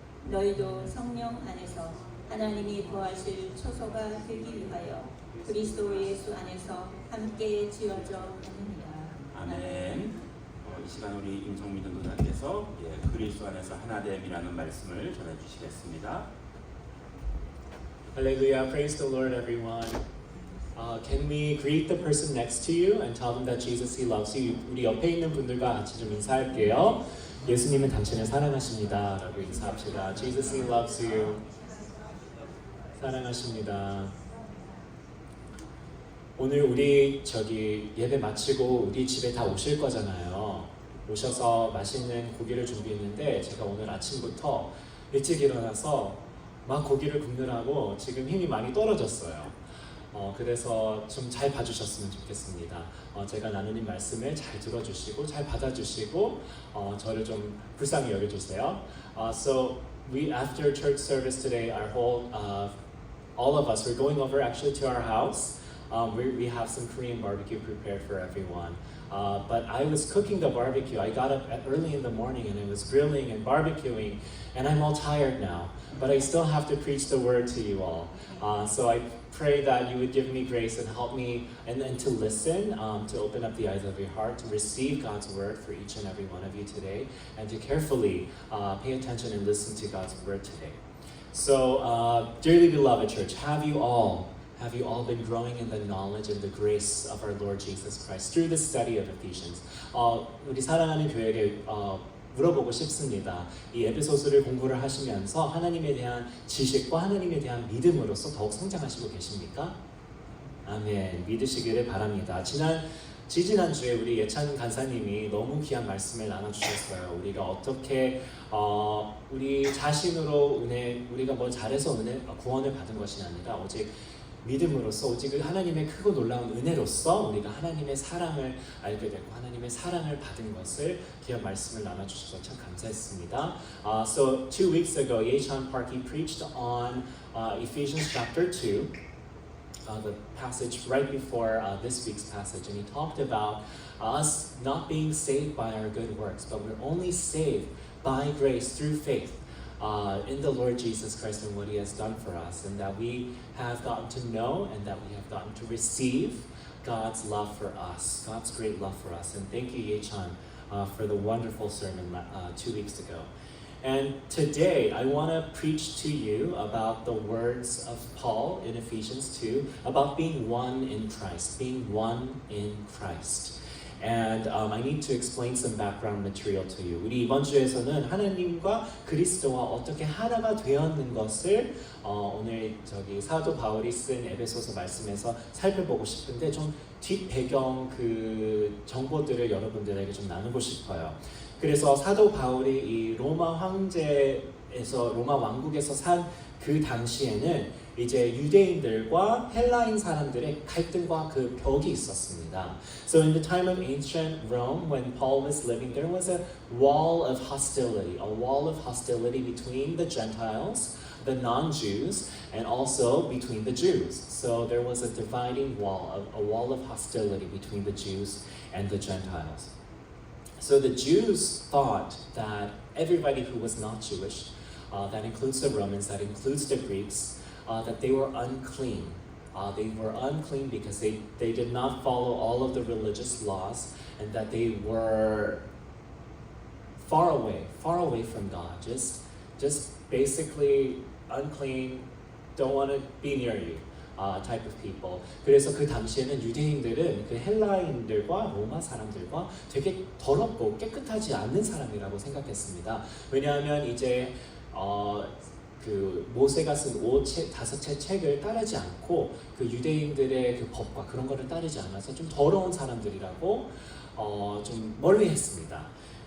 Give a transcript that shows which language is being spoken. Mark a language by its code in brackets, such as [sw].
[ko] 너희도 성령 안에서 하나님이 거하실 처소가 되기 위하여 그리스도 예수 안에서 함께 지어져 가느니라. 아멘. 이 시간 우리 임성민 전도사님께서 그리스도 안에서 하나됨이라는 말씀을 전해주시겠습니다. [en] Hallelujah. Praise the Lord, everyone. Can we greet the person next to you and tell them that Jesus, He loves you? [ko] 우리 옆에 있는 분들과 같이 좀 인사할게요. 예수님은 당신을 사랑하십니다. 라고 인사합시다. [en] Jesus, He loves you. [ko] 사랑하십니다. 오늘 우리 예배 마치고 우리 집에 다 오실 거잖아요. 오셔서 맛있는 고기를 준비했는데 제가 오늘 아침부터 일찍 일어나서 막 고기를 굽느라고 지금 힘이 많이 떨어졌어요. 그래서 좀 잘 봐주셨으면 좋겠습니다. 제가 나누는 말씀을 잘 들어주시고 잘 받아주시고 저를 좀 불쌍히 여겨주세요. [en] So we after church service today, all of us, we're going over actually to our house. We have some Korean barbecue prepared for everyone. But I was cooking the barbecue. I got up early in the morning and I was grilling and barbecuing, and I'm all tired now. But I still have to preach the word to you all. So I pray that you would give me grace and help me and to listen, to open up the eyes of your heart, to receive God's word for each and every one of you today, and to carefully pay attention and listen to God's word today. So, dearly beloved church, have you all been growing in the knowledge and the grace of our Lord Jesus Christ through the study of Ephesians? [ko] 우리 사랑하는 교회에게 물어보고 싶습니다. 이 에베소서를 공부를 하시면서 하나님에 대한 지식과 하나님에 대한 믿음으로서 더욱 성장하시고 계십니까? 아멘. 믿으시기를 바랍니다. 지지난주에 우리 예찬 간사님이 너무 귀한 말씀을 나눠주셨어요. 우리가 어떻게 우리 자신으로 우리가 뭘 잘해서 구원을 받은 것이 아니라 오직 믿음으로써 오직 하나님의 크고 놀라운 은혜로서 우리가 하나님의 사랑을 알게 되고 하나님의 사랑을 받은 것을 귀한 말씀을 나눠주셔서 참 감사했습니다. [en] So 2 weeks ago, Ye-chan Park, he preached on Ephesians chapter 2, the passage right before this week's passage, and he talked about us not being saved by our good works, but we're only saved by grace through faith. In the Lord Jesus Christ and what He has done for us, and that we have gotten to know and that we have gotten to receive God's love for us, God's great love for us. And thank you, Ye-chan, for the wonderful sermon 2 weeks ago. And today I want to preach to you about the words of Paul in Ephesians 2 about being one in Christ, being one in Christ. And I need to explain some background material to you. [ko] 우리 이번 주에서는 하나님과 그리스도와 어떻게 하나가 되었는 것을 오늘 사도 바울이 쓴 에베소서 말씀에서 살펴보고 싶은데 좀 뒷 배경 그 정보들을 여러분들에게 좀 나누고 싶어요. 그래서 사도 바울이 이 로마 로마 왕국에서 산 그 당시에는 이제 유대인들과 헬라인 사람들의 갈등과 그 벽이 있었습니다. [en] So in the time of ancient Rome, when Paul was living, there was a wall of hostility between the Gentiles, the non-Jews, and also between the Jews. So there was a dividing wall, a wall of hostility between the Jews and the Gentiles. So the Jews thought that everybody who was not Jewish, that includes the Romans, that includes the Greeks, that they were unclean. They were unclean because they did not follow all of the religious laws, and that they were far away from God. Just basically unclean, don't want to be near you. Type of people. [ko] 그래서 그 당시에는 유대인들은 그 헬라인들과 로마 사람들과 되게 더럽고 깨끗하지 않는 사람이라고 생각했습니다. 왜냐하면 이제 그 모세가 쓴 5채 책을 따르지 않고 그 유대인들의 그 법과 그런 거를 따르지 않아서 좀 더러운 사람들이라고 좀 멀리했습니다.